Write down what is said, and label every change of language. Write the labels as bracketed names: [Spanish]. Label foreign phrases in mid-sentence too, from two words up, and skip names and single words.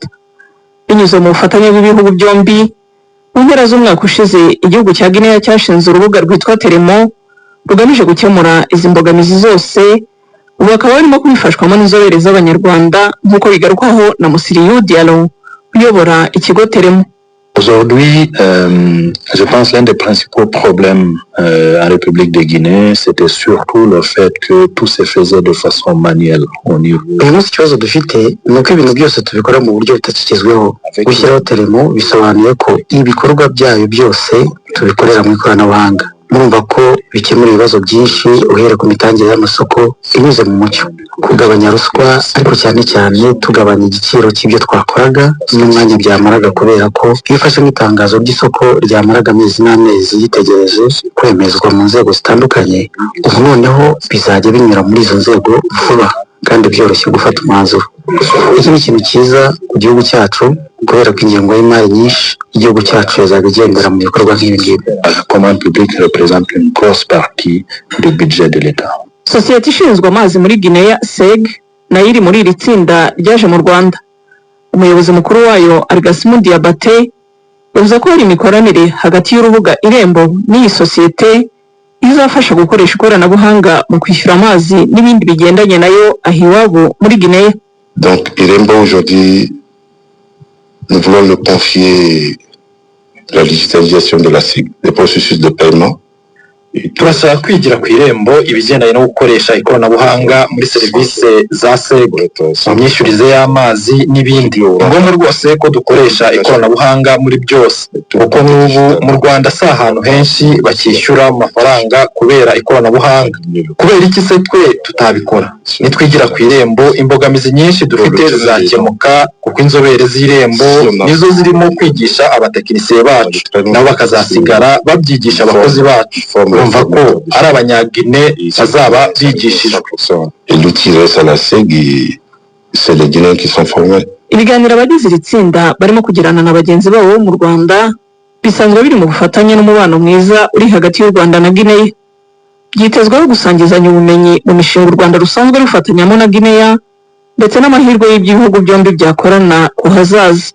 [Kinyarwanda] Binyuze mu bufatanye bw'ibihugu byombi, mu mpera z'umwaka ushize igihugu cya Guinea cyashinze urubuga rwitwa Telemo rugamije gukemura izi mbogamizi zose. Ubu bakaba barimo kubifashwamo n'inzobere z'Abanyarwanda nk'uko bigarukwaho na Musiriyu Diallo uyobora ikigo Telemo. [French] Aujourd'hui, je pense l'un des principaux problèmes en République de Guinée, c'était surtout le fait que tout se faisait de façon manuelle au niveau. [Kinyarwanda] Uyu munsi ikibazo dufite ni uko ibintu byose tubikora mu buryo butakigezweho. Gushyiraho Telemo bisobanuye ko ibikorwa byayo byose tubikorera mu ikoranabuhanga. Murumva ko bikemura ibibazo byinshi uhere ku mitangire y'amasoko inyuze mu mucyo, kugabanya ruswa, ariko cyane cyane tugabanya igiciro cy'ibyo twakoraga n'umwanya byamaraga, kubera ko iyo ufashe nk'itangazo ry'isoko ryamaraga amezi n'amezi yitegereje kwemezwa mu nzego zitandukanye, ubu noneho bizajya binyura muri izo nzego vuba kandi byoroshye gufata umwanzuro. Iki ni ikintu cyiza ku gihugu cyacu kubera ko ingengo y'imari nyinshi igihugu cyacu yazajya igendera mu bikorwa nk'ibi ngibi. [French] La commande publique représente une grosse partie du budget de l'État. [Kinyarwanda] Sosiyete ishinzwe amazi muri Guinea SEG nayo iri muri iri tsinda ryaje mu Rwanda. Umuyobozi mukuru wayo Argasimu Diabate yavuze ko hari imikoranire hagati y'urubuga Irembo n'iyi sosiyete izafasha gukoresha ikoranabuhanga mu kwishyura amazi n'ibindi bigendanye nayo ahiwabo muri Guinea. [French] Donc Irembo aujourd'hui, nous voulons le confier la digitalisation de la SIG, des processus de paiement. [Kinyarwanda] Turasaba kwigira ku Irembo ibigendanye no gukoresha ikoranabuhanga muri serivisi za SEG, mu myishyurize y'amazi n'ibindi. Ngombwa rwose ko dukoresha ikoranabuhanga muri byose, kuko n'ubu mu Rwanda si ahantu henshi bakishyura amafaranga kubera ikoranabuhanga. Kubera iki se twe tutabikora? Nitwigira ku Irembo imbogamizi nyinshi dufite zizakemuka, kuko inzobere z'Irembo nizo zirimo kwigisha abatekinisiye bacu, nabo bakazasigara babyigisha abakozi bacu. Urumva ko ari Abanyagine bazaba bigishijwe. [French] Et l'outil reste à la SEG, c'est les Guinéens qui sont formés. [Kinyarwanda] Ibiganiro abagize iri tsinda barimo kugirana na bagenzi babo mu Rwanda bisanzwe biri mu bufatanye n'umubano mwiza uri hagati y'u Rwanda na Guinea. Byitezweho gusangizanya ubumenyi mu mishinga u Rwanda rusanzwe rufatanyamo na Guinea ndetse n'amahirwe y'ibihugu byombi byakorana ku hazaza.